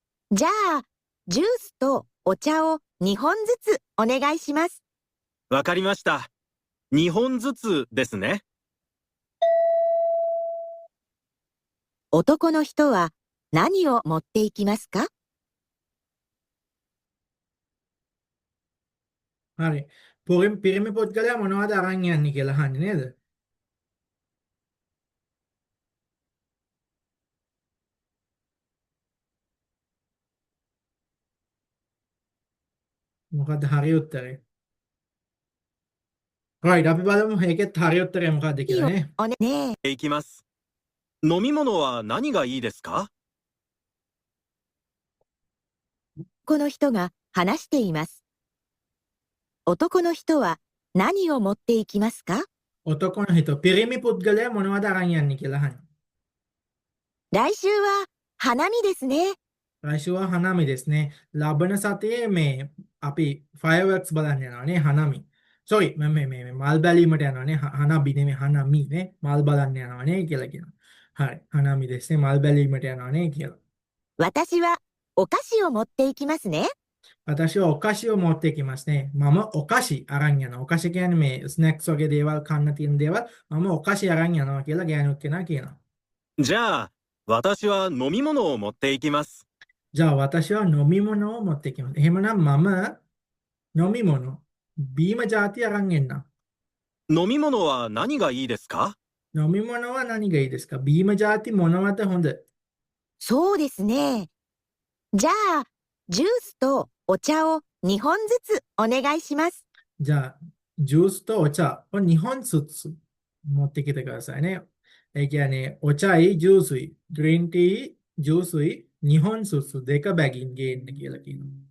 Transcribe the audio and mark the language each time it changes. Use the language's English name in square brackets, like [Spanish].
[Japanese] じゃあ、ジュースとお茶を2本ずつお願いします。わかりました。2本ずつですね。男の人は何を持っていきますか？ [Sinhala] හරි. පිරිමි පුද්ගලයා මොනවද අරන් යන්නේ කියලා අහන්නේ නේද? මොකද්ද හරි උත්තරේ? right අපි බලමු මේකෙත් හරි උත්තරේ මොකද්ද කියලා නේ. [Japanese] おねねえ、いきます。飲み物は何がいいですか？この人が話しています。男の人は何を持っていきますか？ [Sinhala] ඔතකොන හිත පිරිමි පුද්ගලයා මොනවද අරන් යන්නේ කියලා අහන්නේ. [Japanese] 来週は花見ですね。 [Sinhala] රයිෂුවා හනමි [Japanese] ですね. [Sinhala] ලබන සතියේ මේ අපි fireworks බලන්න යනවා නේ හනමි. sorry මේ මල් බැලීමට යනවා නේ හනබි නෙමෙයි හනමි නේ මල් බලන්න යනවා නේ කියලා කියනවා. හරි හනමි [Japanese] ですね [Sinhala] මල් බැලීමට යනවා නේ කියලා. [Japanese] 私はお菓子を持っていきますね。私はお菓子を持ってきますね. [Sinhala] මම お菓子 අරන් යනවා. お菓子කියන්නේ මේ ස්නැක්ස් වගේ දේවල් කන්න තියෙන දේවල් මම お菓子 අරන් යනවා කියලා ගෑනුත් කෙනා කියනවා. [Japanese] じゃあ、私は飲み物を持っていきます。じゃあ私は飲み物を持ってきます. [Sinhala] එහෙමනම් මම 飲み物 බීම ಜಾති අරන් එන්නම්. [Japanese] 飲み物は何がいいですか？飲み物は何がいいですか? [Sinhala] බීම ಜಾති මොනවද හොඳ? [Japanese] そうですね。じゃあ、ジュースとお茶を2本ずつお願いします。じゃあジュースとお茶を2本ずつ持ってきてくださいね. [Sinhala] ඒ කියන්නේ ඔචයි ජූසුයි green tea ජූසුයි [Japanese] 2本ずつ [Sinhala] දෙක බැගින් ගේන්න කියලා කියනවා.